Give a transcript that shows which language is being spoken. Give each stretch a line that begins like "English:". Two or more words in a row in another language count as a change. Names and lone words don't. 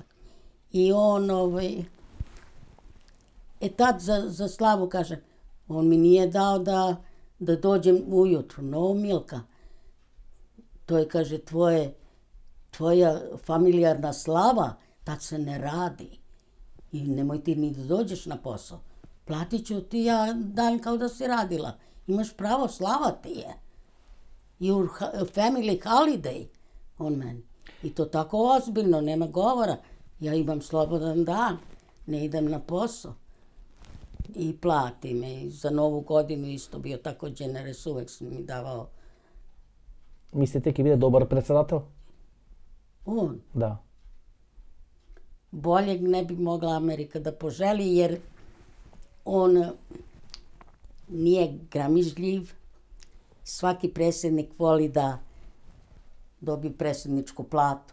Serbian: I on, tad za slavu kaže, on mi nije dao da dođem ujutru. No, Milka, to je, kaže, tvoja familijarna slava, tad se ne radi. I nemoj ti ni da dođeš na posao. Platit ću ti ja dan kao da si radila. Imaš pravo, slava ti je.
English: Your family holiday, on meni.
Serbian: I to tako ozbiljno, nema govora. Ja imam slobodan dan, ne idem na posao. I plati me. I za novu godinu isto bio tako generous, uvek sam mi davao.
Macedonian: Mislite ќе биде добар председател?
Serbian: On? Da. Boljeg ne bi mogla Amerika da poželi, jer on nije gramižljiv. Svaki predsjednik voli da dobi predsjedničku platu.